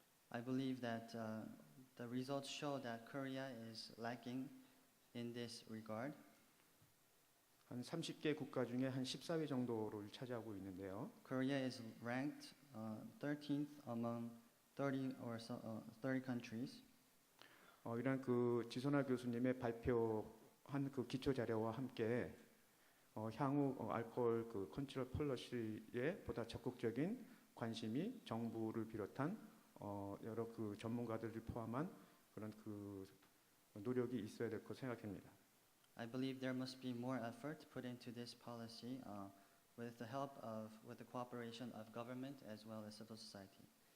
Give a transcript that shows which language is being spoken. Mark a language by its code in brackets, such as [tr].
[en] I believe that the results show that Korea is lacking in this regard. [ko] 한 30개 국가 중에 한 14위 정도를 차지하고 있는데요. [en] Korea is ranked 13th among 30 countries. [ko] 이런 지선아 교수님의 발표한 기초 자료와 함께 향후 알코올 컨트롤 폴러시에 보다 적극적인 관심이 정부를 비롯한 여러 그 전문가들을 포함한 그런 그 노력이 있어야 될 것 생각합니다. [en] I believe there must be more effort put into this policy with the cooperation of government as well as civil society.